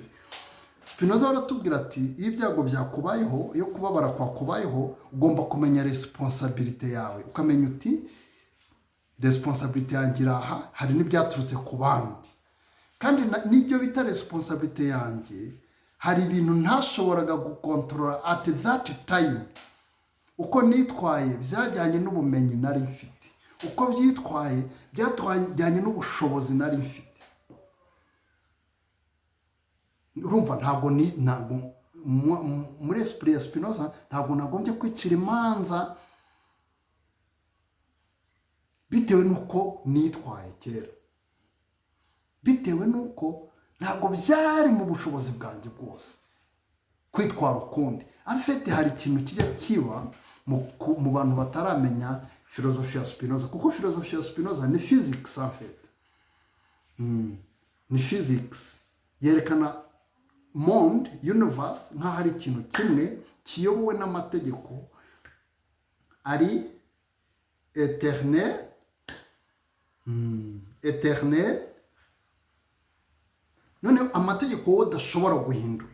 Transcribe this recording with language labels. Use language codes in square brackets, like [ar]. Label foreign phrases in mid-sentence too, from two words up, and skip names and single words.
[rw] Spinoza aratubwira ati iyo ibyago byakubayeho, iyo kubabara kwakubayeho, ugomba kumenya responsabilité yawe, ukamenya uti responsabilité yanjye aha, hari n'ibyaturutse ku bandi, kandi n'ibyo bita responsabilité yanjye hari ibintu ntashoboraga gukontorora [en] at that time. [rw] Uko nitwaye byajyanye n'ubumenyi nari mfite, uko byitwaye byajyanye n'ubushobozi nari mfite. Urumva ntabwo muri esprit ya Spinoza ntabwo nagombye kwicira imanza bitewe n'uko nitwaye kera, bitewe n'uko ntabwo byari mu bushobozi bwanjye bwose kwitwara ukundi. Afite hari ikintu kijya kiba mu bantu bataramenya filozofi ya Spinoza, kuko filozofi ya Spinoza ni physics [fr] en fait. [rw] Ni physics yerekana monde, universe nka hari ikintu kimwe kiyobowe n'amategeko ari éternel, none amategeko wowe udashobora guhindura.